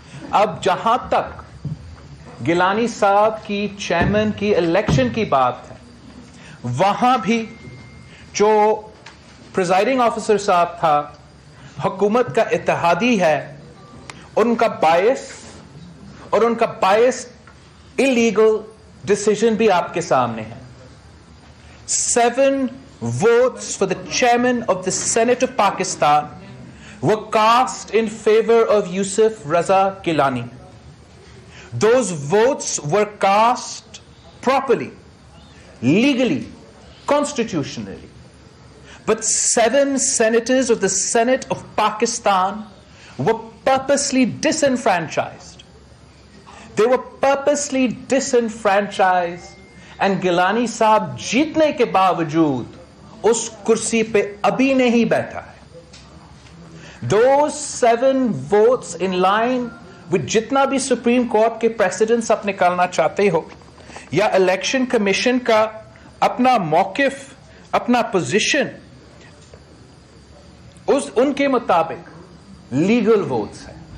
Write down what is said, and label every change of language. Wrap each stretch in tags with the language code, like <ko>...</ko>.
<ur>اب جہاں تک گیلانی صاحب کی چیئرمین کی الیکشن کی بات ہے، وہاں بھی جو پریزائڈنگ آفیسر صاحب تھا، حکومت کا اتحادی ہے، ان کا بائس اور ان کا بائس اللیگل ڈیسیژن بھی آپ کے سامنے ہے.</ur> <en>7 votes for the chairman of the Senate of Pakistan were cast in favor of Yusuf Raza Gilani. Those votes were cast properly, legally, constitutionally. But 7 senators of the Senate of Pakistan were purposely disenfranchised. They were purposely disenfranchised, and Gilani</en> <ur>صاحب جیتنے کے باوجود اس کرسی پہ ابھی نہیں بیٹھا ہے.</ur> <en>Those 7 votes in line with</en> <ur>جتنا بھی سپریم کورٹ کے پریسیڈنٹس آپ نکالنا چاہتے ہو، یا الیکشن کمیشن کا اپنا موقف، اپنا پوزیشن، ان کے مطابق لیگل ووٹس ہیں.</ur>